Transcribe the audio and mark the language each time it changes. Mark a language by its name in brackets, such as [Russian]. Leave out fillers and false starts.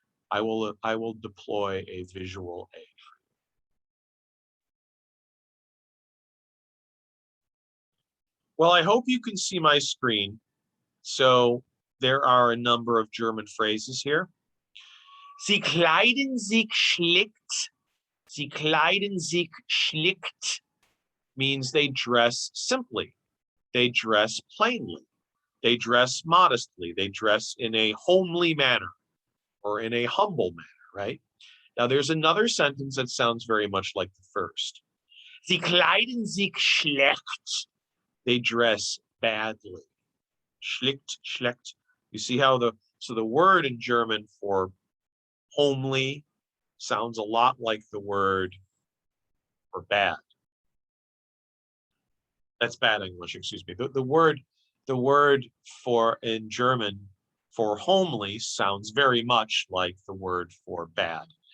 [English] I will deploy a visual aid. Well, I hope you can see my screen. So there are a number of German phrases here. [German] Sie kleiden sich schlicht. Sie kleiden sich schlicht [English] means they dress simply. They dress plainly. They dress modestly. They dress in a homely manner or in a humble manner, right? Now, there's another sentence that sounds very much like the first. [German] Sie kleiden sich schlecht. [English] They dress badly. Schlicht, schlecht. You see how the word in German for homely sounds a lot like the word for bad. That's bad English, excuse me. The word for in German for homely sounds very much like the word for bad.